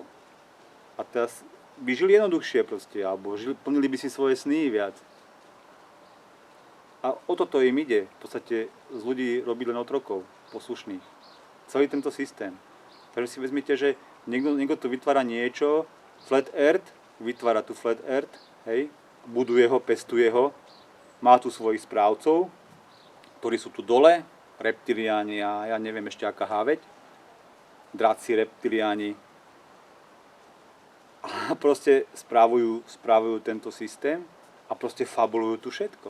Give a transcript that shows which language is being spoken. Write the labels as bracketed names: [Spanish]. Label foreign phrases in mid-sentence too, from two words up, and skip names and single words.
[Slovak] A teraz by žili jednoduchšie proste, alebo plnili by si svoje sny viac. A o toto im ide. V podstate z ľudí robiť len otrokov, poslušných. Celý tento systém. Takže si vezmite, že niekto tu vytvára niečo, [English] flat earth, [Slovak] vytvára tu [English] flat earth, [Slovak] hej, buduje ho, pestuje ho, má tu svojich správcov, ktorí sú tu dole, reptiliáni a ja neviem ešte aká háveť, draci reptiliáni. A proste správujú tento systém a proste fabulujú tu všetko.